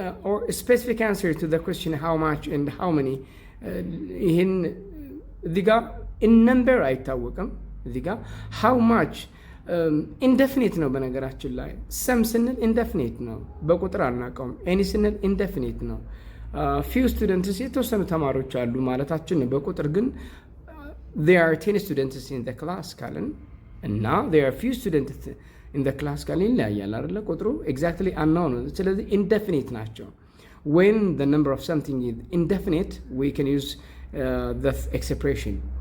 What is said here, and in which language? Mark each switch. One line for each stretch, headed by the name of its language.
English: or specific answer to the question how much and how many.
Amharic: ይህን እዚህ ጋር in number አይታወቅም። እዚህ ጋር how much indefinite ነው በነገራችን ላይ። some ስንል indefinite ነው፣ በቁጥር አናውቀውም። any ስንል indefinite ነው። few students የተወሰኑ ተማሪዎች አሉ ማለታችን ነው። በቁጥር ግን
English: there are 10 students in the class
Amharic: ካልን እና
English: there are few students in the class
Amharic: ካልን ይለያያል አይደለ? ቁጥሩ
English: exactly unknown።
Amharic: ስለዚህ
English: indefinite
Amharic: ናቸው።
English: when the number of something is indefinite we can use the expression.